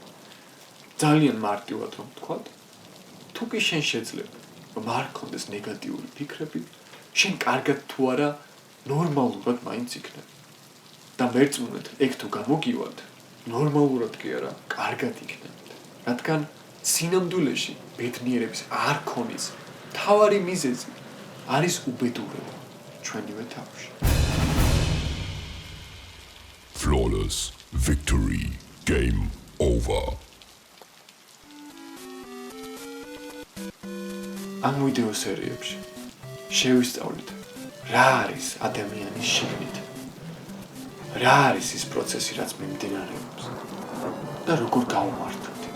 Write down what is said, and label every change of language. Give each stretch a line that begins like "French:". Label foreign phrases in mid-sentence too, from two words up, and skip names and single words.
Georgian: ძალიან მარტივად რომ ვთქვათ, თუ კი შენ შეძლებ, რომ არ გქონდეს ნეგატიური ფიქრები, შენ კარგად თუ არა ნორმალურად მაინც იქნებ. და მერწმუნეთ, ეგ თუ გამოგივათ, ნორმალურად კი არა, კარგად იქნებით. რადგან სინამდვილეში ბედნიერების არ ქონის მთავარი მიზეზი არის უბედურება ჩვენივე თავში.
English: Flawless victory, game over.
Georgian: ამ ვიდეო სერიებში შევისწავლით რა არის ადამიანის შიგნით რა არის ის პროცესი, რაც მიმდინარეობს და როგორ გავმართოთ ეს?